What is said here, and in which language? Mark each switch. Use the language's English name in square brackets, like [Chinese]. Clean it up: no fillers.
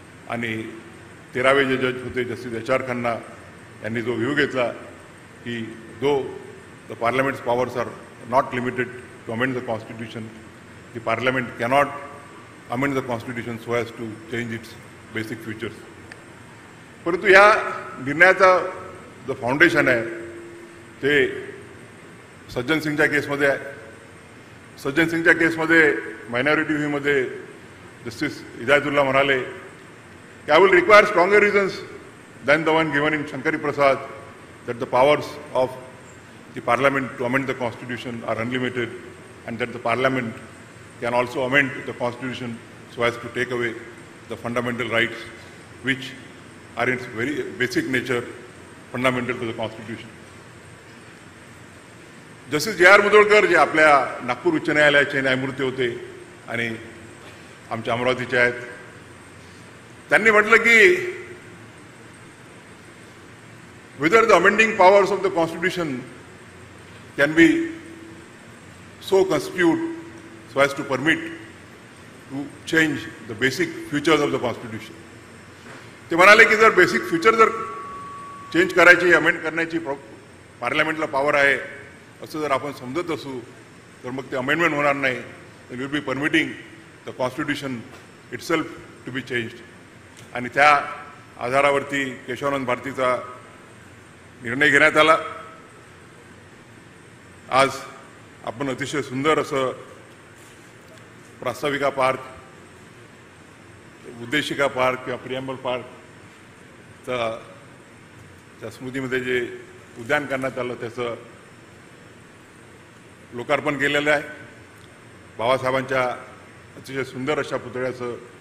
[Marathi] आणि 13वे जे जज होते जस्टिस HR खन्ना यांनी जो व्ह्यू घेतला की [English] Though the parliament's powers are not limited to amend the constitution, the parliament cannot amend the constitution so as to change its basic features. [Marathi] परंतु या निर्णयाचा जो फाउंडेशन आहे ते सज्जन सिंगच्या केसमध्ये आहे. सज्जन सिंगच्या केसमध्ये मायनॉरिटी व्ह्यूमध्ये जस्टिस हिदायतुल्ला म्हणाले की [English] I will require stronger reasons than the one given in Shankari Prasad that the powers of the parliament to amend the constitution are unlimited and that the parliament can also amend the constitution so as to take away the fundamental rights which are in its very basic nature fundamental to the constitution. [Marathi] Justice JR Mudholkar जे आपल्या नागपूर उच्च न्यायालयाचे न्यायमूर्ती होते आणि आमच्या अमरावतीचे आहेत, त्यांनी म्हटलं की [English] whether the amending powers of the constitution can be so constituted so as to permit to change the basic features of the constitution. [Marathi] ते म्हणाले की जर बेसिक फीचर जर चेंज करायची, अमेंड करण्याची पार्लमेंटला पॉवर आहे असं जर आपण समजत असू तर मग ते अमेंडमेंट होणार नाही. [English] It will be permitting the constitution itself to be changed. [Marathi] आणि त्या आधारावरती केशवानंद भारतीचा निर्णय घेण्यात आला. आज आपण अतिशय सुंदर असं प्रास्ताविका पार्क, उद्देशिका पार्क किंवा प्रिएम्बल पार्कच्या स्मृतीमध्ये जे उद्यान करण्यात आलं त्याचं लोकार्पण केलेलं आहे. बाबासाहेबांच्या अतिशय सुंदर अशा पुतळ्याचं